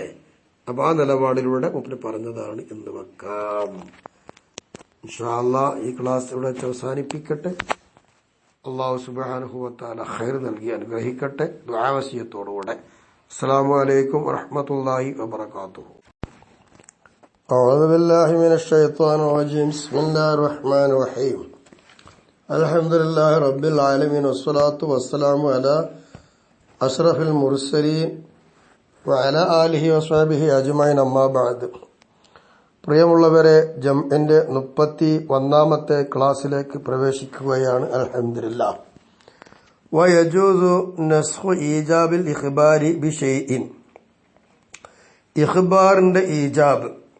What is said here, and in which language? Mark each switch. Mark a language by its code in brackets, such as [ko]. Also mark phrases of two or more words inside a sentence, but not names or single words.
[ml] അപ്പൊ ആ നിലപാടിലൂടെ മൂപ്പര് പറഞ്ഞതാണ് എന്ന് വെക്കാം. [ar] إن شاء الله [ml] ഈ ക്ലാസ് ഇവിടെ അവസാനിപ്പിക്കട്ടെ. [ar] الله سبحانه وتعالى [ml] ഖൈർ നൽകി അനുഗ്രഹിക്കട്ടെ. ദുആ വസിയത്തോടുകൂടെ [ar] السلام عليكم ورحمة الله وبركاته. أعوذ بالله من الشيطان الرجيم. بسم الله الرحمن الرحيم. الحمد لله رب العالمين والصلاة والسلام على أشرف المرسلين وعلى آله وصحبه أجمعين أما بعد. [ml] പ്രിയമുള്ളവരെ, ജംഇന്റെ 31ാമത്തെ ക്ലാസ്സിലേക്ക് പ്രവേശിക്കുകയാണ്. അൽഹംദുലില്ലാഹ്. [ar] ويجوز نسخ إيجاب الإخبار بشيء, [ml] ഇഖ്ബാറിന്റെ ഈജാബ്.